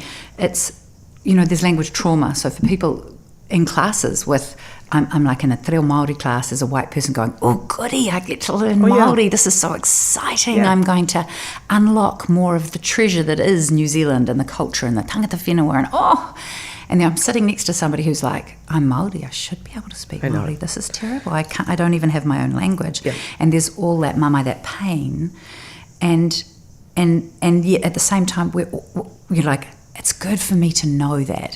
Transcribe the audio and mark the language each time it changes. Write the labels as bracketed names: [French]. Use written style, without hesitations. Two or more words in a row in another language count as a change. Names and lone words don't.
[English] It's there's language trauma. So for people in classes with, I'm like in a [Māori] Te Reo Māori [English] class as a white person going, oh goody, I get to learn Māori, yeah. This is so exciting, yeah. I'm going to unlock more of the treasure that is New Zealand and the culture and the [Māori] tangata whenua, [English] and then I'm sitting next to somebody who's like, I'm Māori, I should be able to speak Māori, this is terrible, I don't even have my own language, yeah. And there's all that that pain, and yet at the same time we're like, it's good for me to know that.